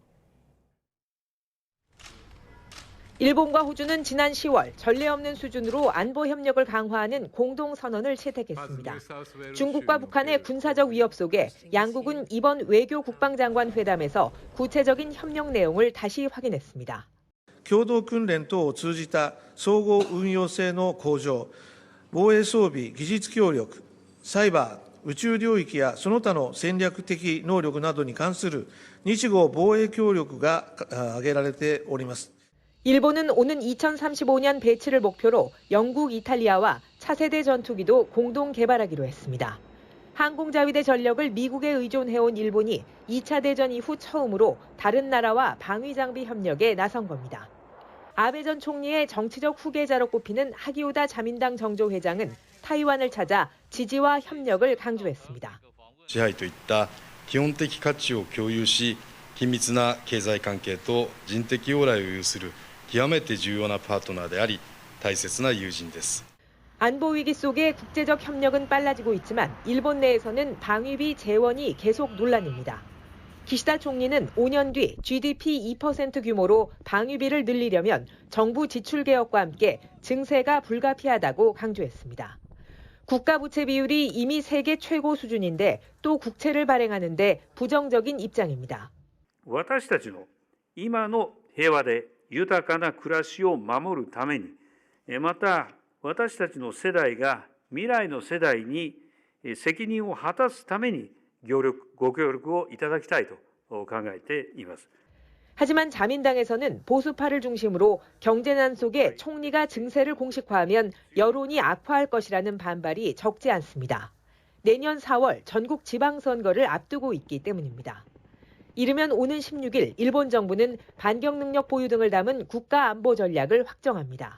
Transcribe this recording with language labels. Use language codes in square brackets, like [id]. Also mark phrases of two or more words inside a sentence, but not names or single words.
[ko] 일본과 호주는 지난 10월 전례 없는 수준으로 안보 협력을 강화하는 공동 선언을 채택했습니다. 중국과 북한의 군사적 위협 속에 양국은 이번 외교 국방장관 회담에서 구체적인 협력 내용을 다시 확인했습니다. [ja] 共同訓練等を通じた総合運用性の向上、防衛装備、技術協力、サイバー、宇宙領域やその他の戦略的能力などに関する日豪防衛協力が挙げられております。 [ko] 일본은 오는 2035년 배치를 목표로 영국, 이탈리아와 차세대 전투기도 공동 개발하기로 했습니다. 항공자위대 전력을 미국에 의존해온 일본이 2차 대전 이후 처음으로 다른 나라와 방위장비 협력에 나선 겁니다. 아베 전 총리의 정치적 후계자로 꼽히는 하기우다 자민당 정조회장은 타이완을 찾아 지지와 협력을 강조했습니다. [ja] 支配といった基本的価値を共有し、緊密な経済関係と人的往来を有する極めて重要なパートナーであり、大切な友人です。 [ko] 안보 위기 속에 국제적 협력은 빨라지고 있지만 일본 내에서는 방위비 재원이 계속 논란입니다. 기시다 총리는 5년 뒤 GDP 2% 규모로 방위비를 늘리려면 정부 지출 개혁과 함께 증세가 불가피하다고 강조했습니다. 국가 부채 비율이 이미 세계 최고 수준인데 또 국채를 발행하는데 부정적인 입장입니다. [ja] 私たちの今の平和で豊かな暮らしを守るために、また私たちの世代が未来の世代に責任を果たすためにご協力をいただきたいと考えています。 [ko] 하지만 자민당에서는 보수파를 중심으로 경제난 속에 총리가 증세를 공식화하면 여론이 악화할 것이라는 반발이 적지 않습니다. 내년 4월 전국 지방선거를 앞두고 있기 때문입니다. 이르면 오는 16일 일본 정부는 반격 능력 보유 등을 담은 국가 안보 전략을 확정합니다.